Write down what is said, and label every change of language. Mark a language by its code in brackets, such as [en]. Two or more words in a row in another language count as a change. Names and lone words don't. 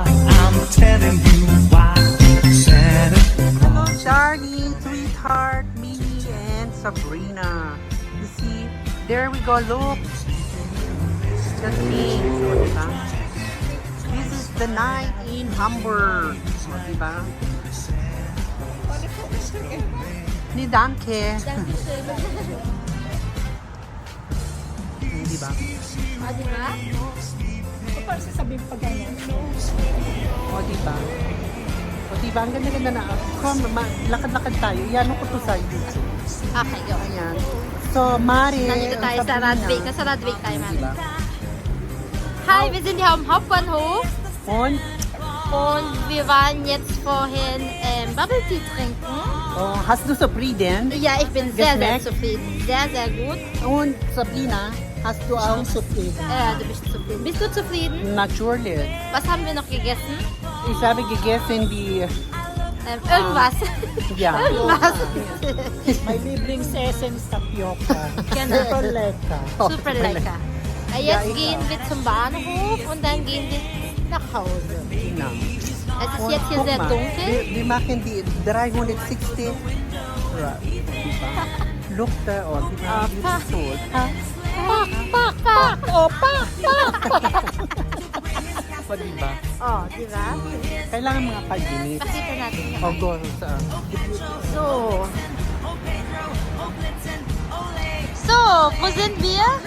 [en] I'm telling you why. Santa Hello, Charlie, sweetheart, Mini, and Sabrina. You see, there we go, look. The things, [tl] o diba? [en] This is the night in Hamburg. [tl] O diba? Ni Danke. Diba? Ah, di ba? O, parang sasabihin pa ganyan. O diba? O diba? Ang ganda-ganda na. Come, lakad-lakad tayo. Iyan ko to sa YouTube. [en] Okay, go. [tl] Ayan. So, Mari. Nandito tayo sa Sabrina. Radweg. Nasa Radweg tayo, man. Diba? [de] Hi, wir sind hier am Hauptbahnhof Und, und wir waren jetzt vorhin Bubble Tea trinken. oh, hast du zufrieden? Ja, ich bin sehr, sehr Geschmeckt? zufrieden. Sehr, sehr gut. Und Sabrina, hast du auch zufrieden? Du bist zufrieden. Bist du zufrieden? Natürlich. Was haben wir noch gegessen? Ich habe gegessen die, Irgendwas. ja. Irgendwas. Mein Lieblingsessen ist Tapioca. Genau. Super lecker. Super lecker. Jetzt gehen wir zum Bahnhof und dann gehen wir nach Hause. Genau. Es ist Und jetzt hier guck sehr mal, dunkel. Wir machen die 360 Grad. [tl] Diba? [en] Look there, oh, diba? Beautiful. Pak, pak, pak. Oh, pak, pak. [tl] O, diba? Oh, di ba? Kailangan mga 5 minutes. Pakita natin. O, go sa... [de] So, wo sind wir?